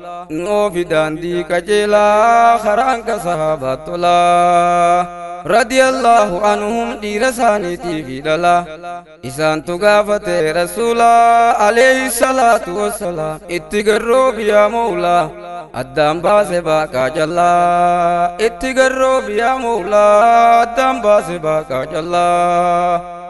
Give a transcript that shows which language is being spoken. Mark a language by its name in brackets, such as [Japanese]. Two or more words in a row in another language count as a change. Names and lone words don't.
[Oromo] Noo fi daandii qajeelaa karaan ka sahaabaa tolaa. [Arabic] رضي الله عنهم [Oromo] dhiira isaaniitii fi dhala. Isaantu gaafate Rasuula [Arabic] عليه الصلاة والسلام. [Oromo] Itti garroobi [Arabic] يا مولى. [Oromo] Addaan baase baaqaa jallaa. Itti garroobi [Arabic] يا مولى. [Oromo] Addaan baase baaqaa jallaa.